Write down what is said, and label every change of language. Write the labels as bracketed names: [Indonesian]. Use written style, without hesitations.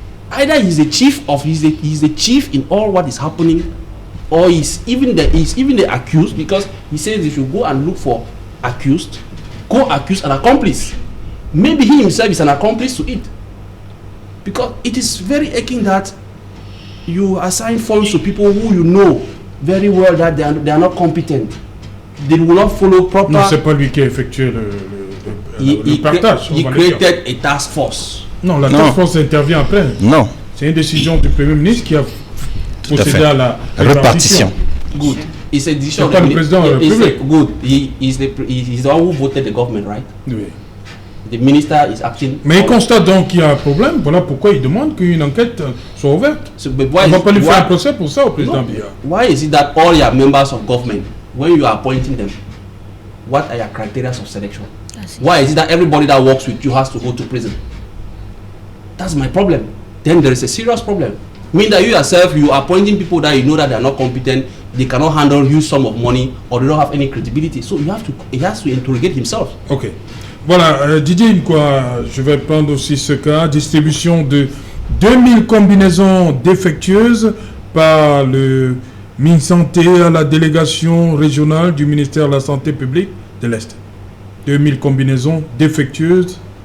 [English] Either he's the chief in all what is happening, or he's even the accused, because he says if you go and look for accused, go accuse an accomplice. Maybe he himself is an accomplice to it. Because it is very aching that you assign funds to people who you know very well that they are not competent. They will not follow proper. [French] Non, c'est pas lui qui a effectué le partage. [English] He created a task force. [French] Non, la task force intervient après. Non. C'est une décision du Premier ministre qui a procédé à la répartition. [English] Good. It's a decision. [French] C'est pas le président de la République. [English] Good. He's the one who voted the government, right? [French] Oui. [English] The minister is acting. [French] Mais il constate donc qu'il y a un problème. Voilà pourquoi il demande qu'une enquête soit ouverte. [English] So, [French] on ne va pas lui faire un procès pour ça au président Biya. [English] Why is it that all your members of government, when you are appointing them, what are your criteria of selection? Why is it that everybody that works with you has to go to prison? That's my problem. Then there is a serious problem. Mean that you yourself, you are appointing people that you know that they are not competent, they cannot handle huge sum of money, or they don't have any credibility. So he has to interrogate himself. Ok. [French] Voilà, Didier Imkwa, je vais prendre aussi ce cas. Distribution de 2000 combinaisons défectueuses par le MinSanté à la délégation régionale du ministère de la Santé publique de l'Est. 2000 combinaisons défectueuses.